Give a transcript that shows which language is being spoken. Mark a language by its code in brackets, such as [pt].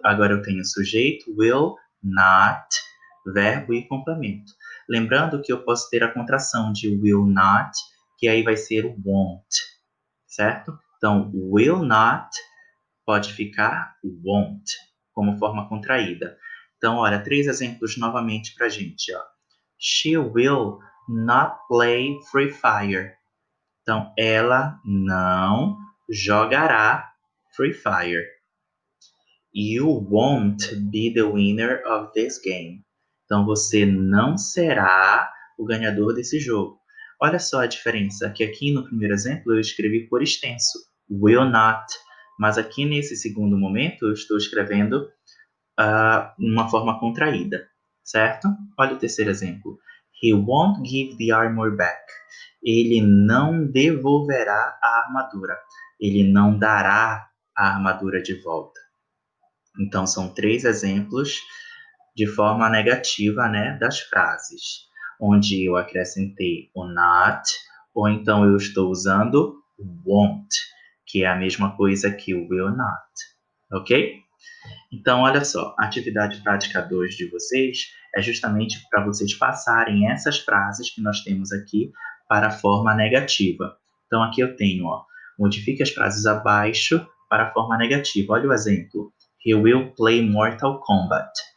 [pt] Agora eu tenho sujeito, will, not, verbo e complemento. Lembrando que eu posso ter a contração de will not, que aí vai ser o won't, certo? Então, will not pode ficar won't, como forma contraída. Então, olha, 3 exemplos novamente para a gente. Ó. [en] She will not play Free Fire. [pt] Então, ela não jogará Free Fire. [en] You won't be the winner of this game. [pt] Então, você não será o ganhador desse jogo. Olha só a diferença, que aqui no primeiro exemplo eu escrevi por extenso, will not. Mas aqui nesse segundo momento eu estou escrevendo uma forma contraída, certo? Olha o terceiro exemplo. [en] He won't give the armor back. [pt] Ele não devolverá a armadura. Ele não dará a armadura de volta. Então, são 3 exemplos de forma negativa, né, das frases, onde eu acrescentei o not, ou então eu estou usando won't, que é a mesma coisa que o will not, ok? Então, olha só, a atividade prática 2 de vocês é justamente para vocês passarem essas frases que nós temos aqui para a forma negativa. Então, aqui eu tenho, ó, modifique as frases abaixo para a forma negativa. Olha o exemplo. [en] He will play Mortal Kombat.